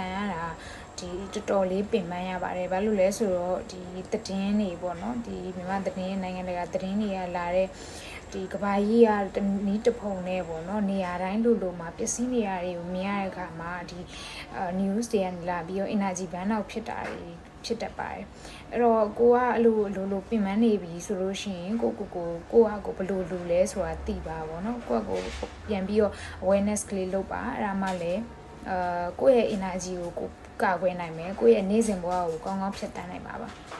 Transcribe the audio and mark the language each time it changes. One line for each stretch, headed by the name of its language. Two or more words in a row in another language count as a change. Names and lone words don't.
Burmese: န်ရတာဒီတော်တော်လေးပင်ပန်းရပါတယ်ဘာလို့လဲဆိုတော့ဒီသတင်းတွေပေါ့နော်ဒီမြန်မာသတင်းနိုင်ငံတကာသတင်းတွေက လာတဲ့ဒီကဘာကြီးကနီးတဖုံနဲ့ပေါ့နော်နေရာတိုင်းလိုမှာပျက်စီးနေရတွေကိုမြင်ရတဲ့အခါမှာဒီ news တွေကနေလာပြီးတော့
English: energy burn out
Burmese: ဖြစ်တာတွေဖြစ်တတ်ပါတယ်အဲ့တော့ကိုကအဲ့လိုပင်ပန်းနေပြီဆိုလို့ရှိရင်ကိုကဘလို့လူလဲဆိုတာသိပါပေါ့နော်ကိုပြန်ပြီးတော့ awareness ကလေးလုပ်ပါအဲ့ဒါမှလည်းကိုယ့်ရဲ့ energy ကိုကာကွယ်နိုင်မယ်ကိုယ့်ရဲ့နေ့စဉ်ဘဝကိုကောင်းကောင်းဖြတ်သန်းနိုင်ပါ